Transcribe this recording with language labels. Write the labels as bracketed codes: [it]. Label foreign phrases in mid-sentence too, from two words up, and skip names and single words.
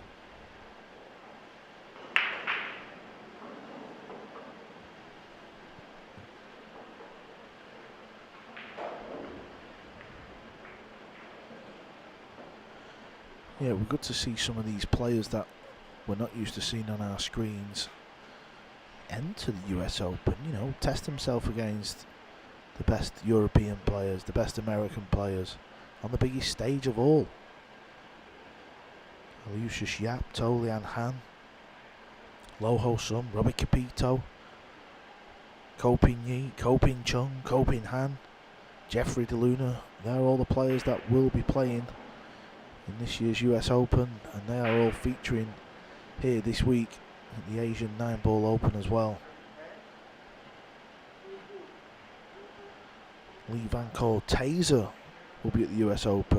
[en] Yeah, we're good to see some of these players that we're not used to seeing on our screens enter the US Open, you know, test themselves against the best European players, the best American players on the biggest stage of all. Lucius Yap, Tolian Han, Loho Sum, Robbie Capito, Kopin Yi, Kopin Chung, Kopin Han, Jeffrey DeLuna. They're all the players that will be playing in this year's US Open, and they are all featuring here this week at the Asian Nineball Open as well. Lee Van Cole Taser will be at the US Open.